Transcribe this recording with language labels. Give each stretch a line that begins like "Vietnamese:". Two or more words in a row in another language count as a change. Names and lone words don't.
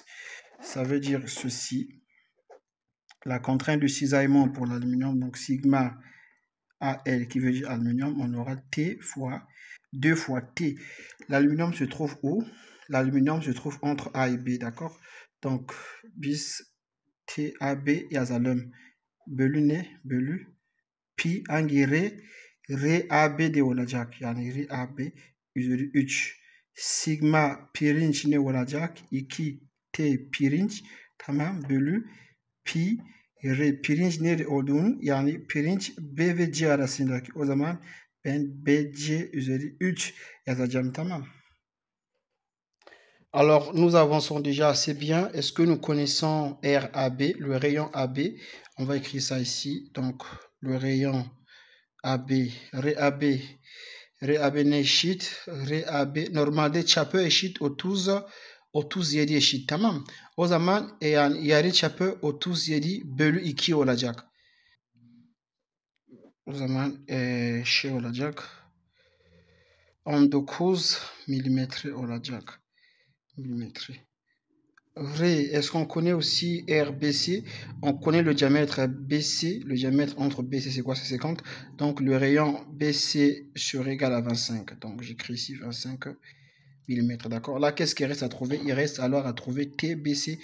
French: Ça veut dire ceci. La contrainte de cisaillement pour l'aluminium, donc sigma AL qui veut dire aluminium, on aura T fois 2 fois T. L'aluminium se trouve où? L'aluminium se trouve entre A et B, d'accord? Donc, bis
Turkish: TAB yazalım. Bölü ne? Bölü pi hangi R AB'de olacak. Yani R AB üzeri 3. Sigma pirinç ne olacak? 2 T pirinç. Tamam. Bölü pi R pirinç nere olduğunu, yani pirinç B ve C arasındaki. O zaman ben BC üzeri 3 yazacağım. Tamam.
French: Alors, nous avançons déjà assez bien. Est-ce que nous connaissons RAB, le rayon AB? On va écrire ça ici. Donc, le rayon AB,
Turkish: RAB ne eşit? RAB normalde çapı eşit 37 eşit, tamam. O zaman yani yarı çapı 37 bölü 2 olacak. O zaman şey olacak. 19 milimetre olacak. Milimetre.
French: R, est-ce qu'on connaît aussi RBC? On connaît le diamètre BC. Le diamètre entre BC, c'est quoi? C'est 50. Donc, le rayon BC serait égal à 25. Donc, j'écris ici 25 mm. D'accord? Là, qu'est-ce qu'il reste à trouver? Il reste alors à trouver TBC.